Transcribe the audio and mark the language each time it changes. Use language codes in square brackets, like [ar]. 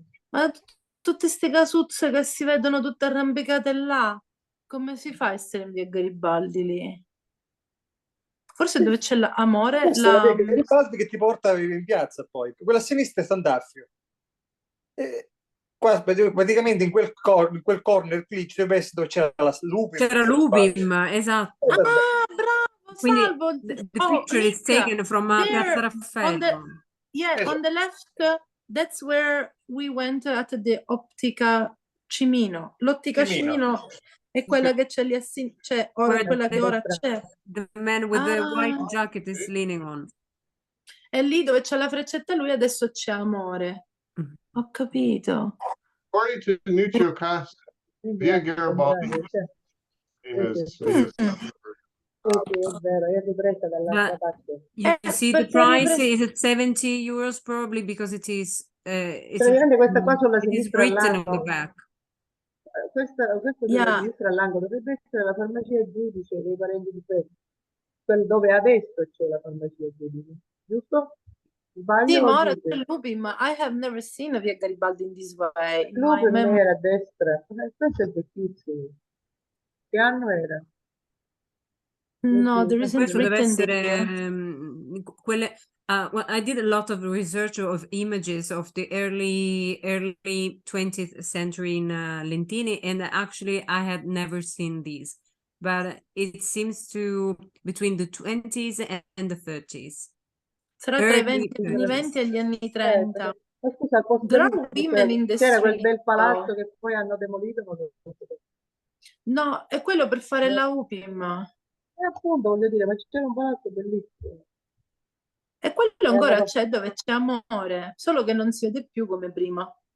[it] Ma tutte queste casuzze che si vedono tutte arrampicate là, come si fa a essere in via Garibaldi lì? Forse dove c'è l'amore, Questa è la via Garibaldi che ti porta in piazza poi. Quella a sinistra è Sant'Affio. Qua praticamente in quel corner lì dove c'era l'Upim. C'era l'Upim, esatto. Ah, bravo, Quindi Salvo. [en] the picture is taken from Piazza Raffaello. On the left, that's where we went at the Ottica Cimino. [it] L'Ottica Cimino è quella che c'è lì a sinistra, cioè quella che ora c'è. [en] The man with the white jacket is leaning on. [it] E lì dove c'è la freccetta lui adesso c'è amore. Ho capito. [en] According to Nuccio Costa, via Garibaldi is [it] è vero, io ripresa dall'altra parte. [en] You see the price is at 70 euros probably because it is [it] praticamente questa qua sulla sinistra [en] written on the back. [it] Questa sulla sinistra all'angolo dovrebbe essere la farmacia giudice dei parenti di Pedro, quello dove adesso c'è la farmacia giudice, giusto? Sbaglio? Sì, ma ora c'è l'Upim, ma [en] I have never seen a via Garibaldi in this way. [it] L'Upim era a destra, questo è vecchissimo. Che anno era? [en] No, there isn't written there. Quelle, well, I did a lot of research of images of the early 20th century in Lentini, and actually I had never seen these, but it seems to between the 20s and the 30s. [it] Sarà tra i anni 20 e gli anni 30. Scusa, c'era quel bel palazzo che poi hanno demolito. No, è quello per fare la UPIM. Appunto, voglio dire, ma c'era un palazzo bellissimo. E quello ancora c'è dove c'è amore, solo che non si vede più come prima.